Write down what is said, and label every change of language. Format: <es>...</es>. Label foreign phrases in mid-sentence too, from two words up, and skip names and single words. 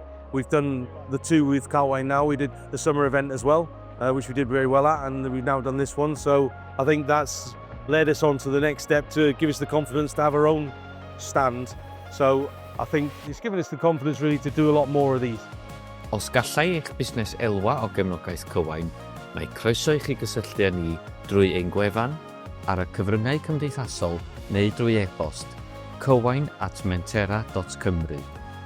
<en>We've done the 2 with Cywain now. We did the summer event as well, which we did very well at, and we've now done this one. So I think that's led us on to the next step to give us the confidence to have our own stand. So I think it's given us the confidence really to do a lot more of these.</en> <cy>Os gallai eich busnes elwa o gefnogaeth Cwyain, mae croeso i chi gysylltu â ni drwy ein gwefan, ar y cyfryngau cymdeithasol neu drwy e-bost cwyain@mentera.cymru.</cy>